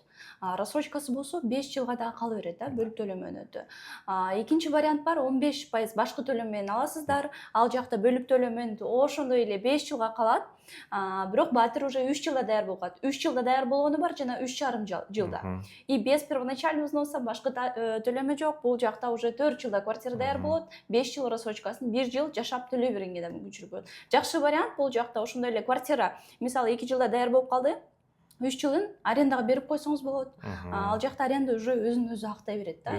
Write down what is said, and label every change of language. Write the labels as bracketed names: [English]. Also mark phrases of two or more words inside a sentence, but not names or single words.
[Kyrgyz] Рассрочкасы болсо 5 жылга дагы кала берет, бөлүп төлөм өнөтү. Экинчи вариант бар, 15% башкы төлөм менен аласыздар. Ал жакта бөлүп төлөм менен ошондой эле 5 жылга калат. Бирок батир уже 3 жылда даяр болуп калат. 3 жылда даяр болгону бар жана 3,5 жылда. [Russian] И без первоначальный взноса [Kyrgyz] башкы төлөмү жок. Бул жакта уже 4 жылда квартира даяр болот. 5 жыл рассрочкасын 1 жыл жашап төлөй бергенге да мүмкүнчүлүк болот. Жакшы вариант бул жакта ошондой эле квартира, мисалы 2 жылда даяр болуп калды. 3 жылын арендага берип койсоңуз болот. Ал жакта аренда уже өзүн өзү актай берет да.